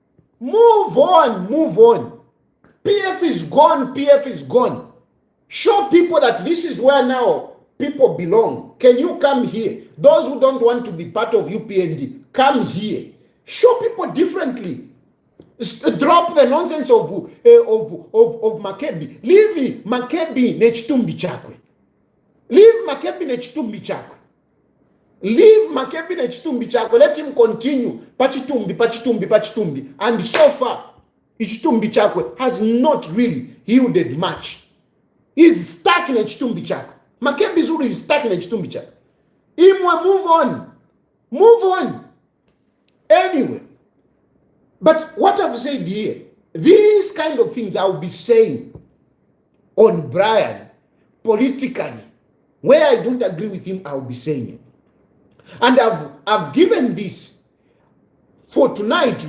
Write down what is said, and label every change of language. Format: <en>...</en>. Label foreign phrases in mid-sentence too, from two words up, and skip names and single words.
<en>PF is gone. Show people that this is where now people belong. Can you come here? Those who don't want to be part of UPND, come here. Show people differently. Drop the nonsense of Makebi.</en> <bem>Leave Makebi nechitumbi chakwe. Leave Makebi nechitumbi chakwe.</bem> <en>Let him continue. Pachitumbi. And so far,</en> <bem>Ichitumbi chakwe</bem> <en>has not really yielded much. He's stuck in</en> <bem>Ichitumbi chakwe.</bem> <en>Makebi Zulu is stuck in</en> <bem>Ichitumbi chakwe. Imwa,</bem> <en>move on. Anyway, but what I've said here, these kind of things I'll be saying on Brian politically, where I don't agree with him, I'll be saying it. And I've given this for tonight.</en>